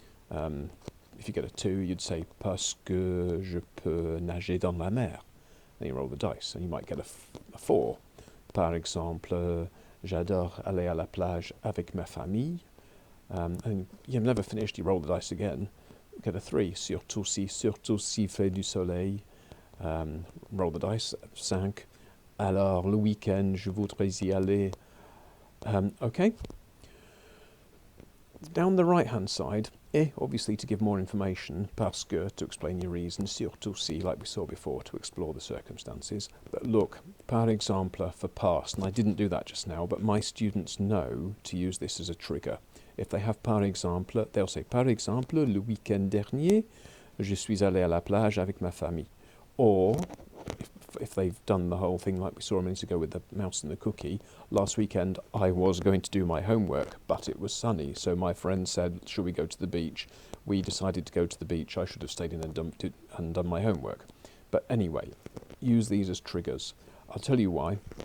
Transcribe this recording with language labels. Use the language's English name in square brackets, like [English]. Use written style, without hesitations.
[English] If you get a 2, you'd say [French] parce que je peux nager dans la mer. [English] Then you roll the dice, and you might get a 4. [French] Par exemple, j'adore aller à la plage avec ma famille. [English] And you've never finished, you roll the dice again. Get a 3, [French] surtout si fait du soleil. [English] Roll the dice, 5. [French] Alors, le week-end, je voudrais y aller. [English] Okay. Down the right-hand side, obviously to give more information, [French] parce que [English] to explain your reason, [French] surtout si, [English] like we saw before, to explore the circumstances. But look, [French] par exemple [English] for past, and I didn't do that just now, but my students know to use this as a trigger. If they have [French] par exemple, [English] they'll say [French] par exemple, le week-end dernier, je suis allé à la plage avec ma famille. [English] Or, if they've done the whole thing like we saw a minute ago with the mouse and the cookie, last weekend I was going to do my homework, but it was sunny, so my friend said, should we go to the beach? We decided to go to the beach. I should have stayed in and done my homework. But anyway, use these as triggers. I'll tell you why.